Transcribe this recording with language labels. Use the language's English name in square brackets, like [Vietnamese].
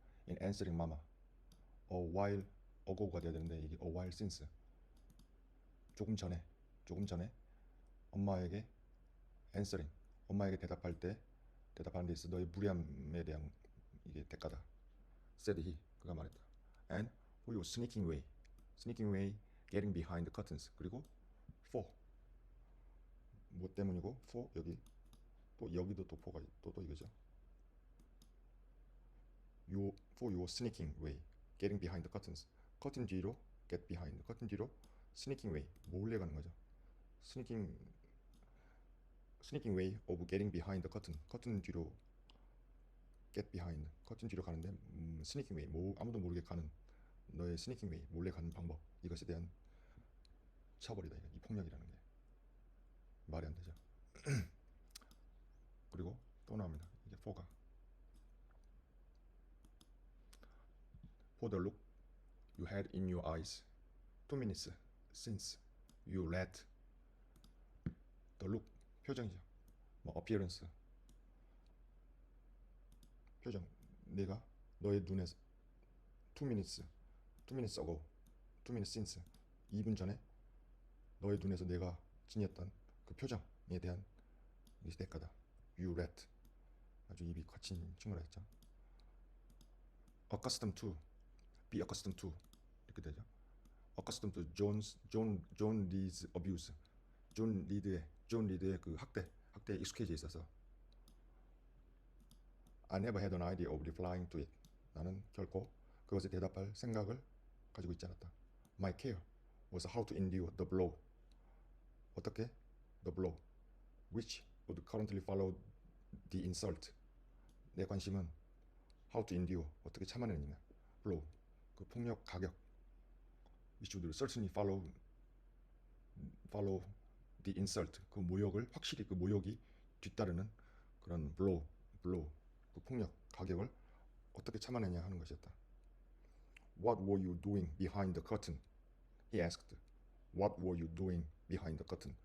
[English] In answering Mama a while ago [Korean] 가 돼야 되는데 이게 [English] a while since, [Korean] 조금 전에 엄마에게 answering, 엄마에게 대답하는 데 있어 너의 무리함에 대한 이게 대가다. [English] said he, [Korean] 그가 말했다. [English] And for your sneaking way getting behind the curtains. [Korean] 그리고 for, 뭐 때문이고, for 여기 또 여기도 또 for가 또 이거죠. [English] for your sneaking way getting behind the curtains. [Korean] 커튼 뒤로 get behind, 커튼 뒤로 sneaking way, 몰래 가는 거죠. [English] sneaking way of getting behind the curtain. [Korean] 커튼 뒤로 get behind. 커튼 뒤로 가는데 sneaking way. 뭐 아무도 모르게 가는 너의 sneaking way. 몰래 가는 방법. 이것에 대한 처벌이다. 이 폭력이라는 게 말이 안 되죠. 그리고 또 나옵니다. 이게 for가. [English] For the look you had in your eyes 2 minutes since you let the look [Korean] 표정이죠. 뭐 appearance 표정. 내가 너의 눈에서 [English] 2 minutes ago 2 minutes since [Korean] 2분 전에 너의 눈에서 내가 지녔던 그 표정에 대한 이 대가다. [English] You let. [Korean] 아주 입이 거친 친구라 했죠. [English] accustomed to, be accustomed to [Korean] 이렇게 되죠. [English] accustomed to John Reed's abuse. [Korean] 존 리드의 그 학대에 익숙해져 있어서 [English] I never had an idea of replying to it. [Korean] 나는 결코 그것에 대답할 생각을 가지고 있지 않았다. [English] My care was how to endure the blow. [Korean] 어떻게? [English] The blow, which would currently follow the insult. [Korean] 내 관심은 how to endure, 어떻게 참아내느냐. blow, 그 폭력 가격. [English] which would certainly follow the insult, [Korean] 그 모욕을 확실히 그 모욕이 뒤따르는 그런 blow, 그 폭력 가격을 어떻게 참아내냐 하는 것이었다. [English] What were you doing behind the curtain? He asked. What were you doing behind the curtain?